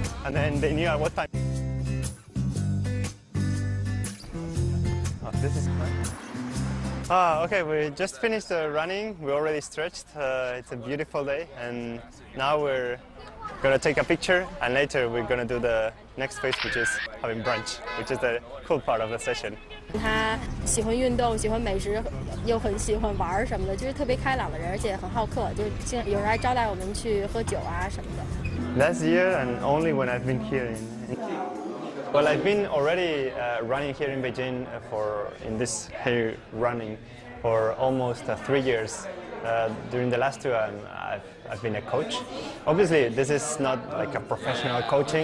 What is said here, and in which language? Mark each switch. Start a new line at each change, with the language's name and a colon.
English: And then they knew at what time. Oh, this is fun. Okay, we just finished running. We already stretched. It's a beautiful day, and now we're gonna take a picture, and later we're gonna do the next phase, which is having brunch, which is the cool part of the session.
Chinese: 他喜欢运动，喜欢美食，又很喜欢玩什么的，就是特别开朗的人，而且很好客，就有时候还招待我们去喝酒啊什么的。
English: Last year, and only when I've been here Well, I've been already running here in Beijing in this here running for almost 3 years. During the last 2, I've been a coach. Obviously, this is not like a professional coaching.